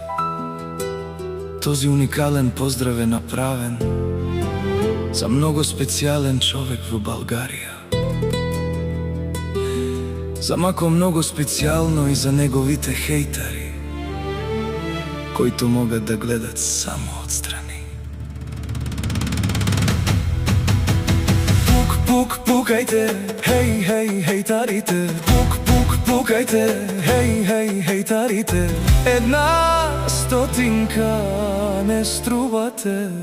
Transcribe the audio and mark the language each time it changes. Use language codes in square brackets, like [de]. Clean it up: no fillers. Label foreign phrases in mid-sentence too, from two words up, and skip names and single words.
[bg] Този уникален поздрав е направен за много специјален човек во Българија. За Мако много специјално и за неговите хейтари, кои могат да гледат само отстрани. Пук, пук, пукајте, хеј, хеј, хейтарите. Пук, пук, пукајте, хеј, хеј, хейтарите. Една стотинка не струвате.